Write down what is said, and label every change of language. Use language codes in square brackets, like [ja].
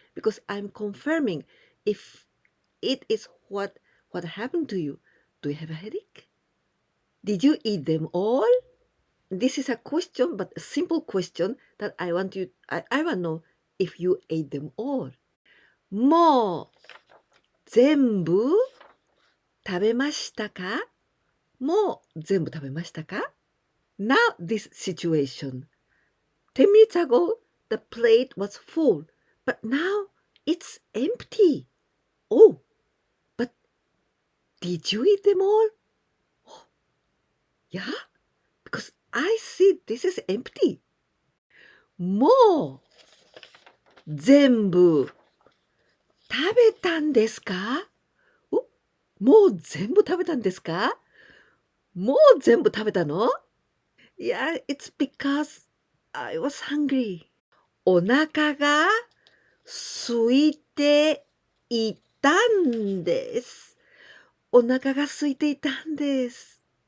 [en] Because I'm confirming if it is what happened to you. Do you have a headache? Did you eat them all? This is a question, but a simple question that I want to know if you ate them all. [ja] もう全部食べましたか? もう全部食べましたか? [en] Now this situation. 10 minutes ago, the plate was full, but now it's empty. Oh, but did you eat them all? Oh, yeah, because I see this is empty. [ja] もう全部食べたんですか? もう全部食べたんですか? もう全部食べたの? [en] Yeah, it's because I was hungry. [ja] お腹が空いていたんです。お腹が空いていたんです。